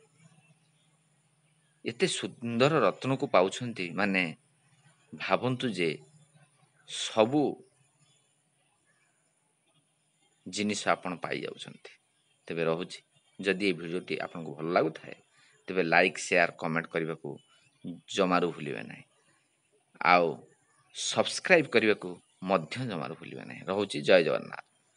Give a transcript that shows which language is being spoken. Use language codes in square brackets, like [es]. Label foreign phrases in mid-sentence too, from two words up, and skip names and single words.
[or] ଏତେ ସୁନ୍ଦର ରତ୍ନକୁ ପାଉଛନ୍ତି ମାନେ ଭାବନ୍ତୁ ଯେ ସବୁ ଜିନିଷ ଆପଣ ପାଇ ଯାଉଛନ୍ତି। ତେବେ ରହୁଛି, ଯଦି ଏ ଭିଡିଓଟି ଆପଣଙ୍କୁ ଭଲ ଲାଗୁଥାଏ ତେବେ [en] like share comment [or] କରିବାକୁ ଜମାରୁ ଭୁଲିବେ ନାହିଁ। ଆଉ ସବସ୍କ୍ରାଇବ୍ କରିବାକୁ ମଧ୍ୟ ଜମାରୁ ଭୁଲିବେ ନାହିଁ। ରହୁଛି ଜୟ ଜଗନ୍ନାଥ।